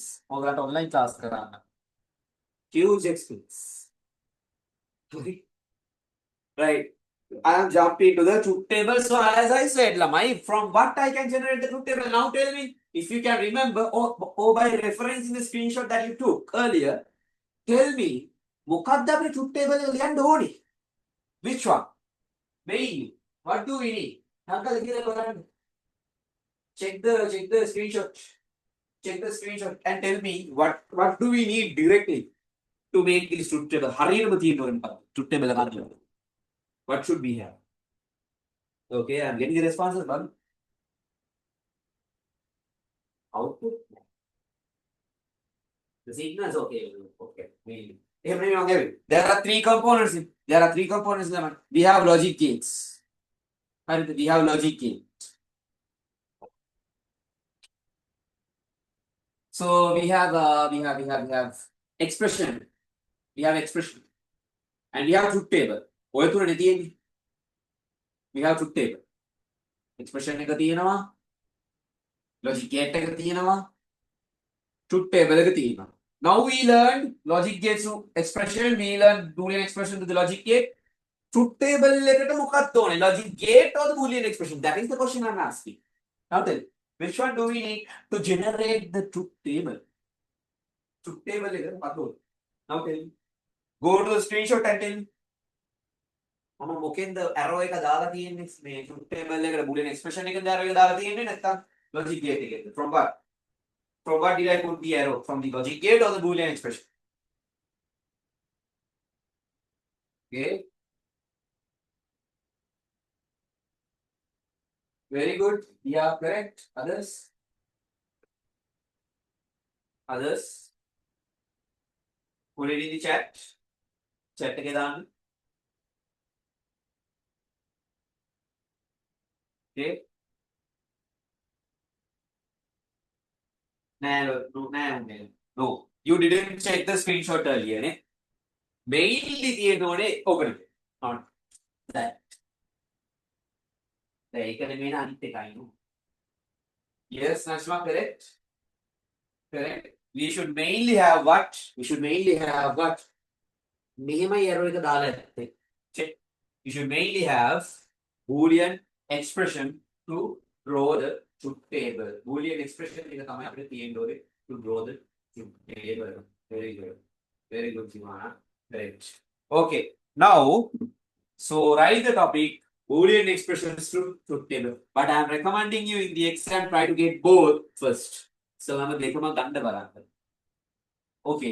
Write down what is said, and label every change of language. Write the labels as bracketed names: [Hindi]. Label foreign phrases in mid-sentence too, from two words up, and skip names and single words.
[English] All that online class. Huge expense. Right. I am jumping to the truth table. So as I said, Lamai, from what I can generate the truth table. Now tell me if you can remember or by referencing the screenshot that you took earlier. Tell me, [Sinhala] මොකක්ද අපේ [English] truth table [Sinhala] එක ලියන්න ඕනේ? [English] Which one? Main. What do we need? Check the screenshot. Check the screenshot and tell me what do we need directly to make this truth table. [Sinhala] හරියටම තියෙන්න ඕනේ [English] truth table [Sinhala] එක ගන්න. [English] What should we have? Okay, I'm getting the responses, man. Output. The signal is okay. Okay. There are three components. We have logic gates. We have logic gates. So we have expression. We have expression. And we have truth table. We have truth table. Expression [Sinhala] එක තියෙනවා. [English] Logic gate [Sinhala] එක තියෙනවා. [English] Truth table [Sinhala] එක තියෙනවා. [English] Now we learned logic gates to expression. We learned Boolean expression to the logic gate. Truth table [Sinhala] එකට මොකක්ද ඕනේ? [English] Logic gate or the Boolean expression? That is the question I'm asking. Now tell me, which one do we need to generate the truth table? Truth table [Sinhala] එකට මොකක්ද ඕනේ? [English] Now tell me. Go to the screenshot and tell me. [Sinhala] මම මොකෙන්ද arrow එක දාලා තියෙන්නේ මේ [English] truth table [Sinhala] එකට [English] Boolean expression [Sinhala] එකෙන්ද arrow එක දාලා තියෙන්නේ නැත්නම් [English] logic gate [Sinhala] එකෙන්ද? [English] From what? From what did I put the arrow? From the logic gate or the Boolean expression? Okay. Very good. Yeah, correct. Others? Put it in the chat. [Sinhala] Chat එකේ දාන්න. [English] Okay. No. You didn't check the screenshot earlier, ne? Mainly තියෙන්නේ open. Not that. Yes, Nashma, correct. Correct. We should mainly have what? Check. You should mainly have Boolean expression to draw the truth table. Boolean expression [Sinhala] එක තමයි අපිට තියෙන්න ඕනේ [English] to draw the truth table. Very good. Very good, Simana. Great. Okay. Now, so write the topic Boolean expressions to truth table. But I am recommending you in the exam try to get both first. So I'm going to okay.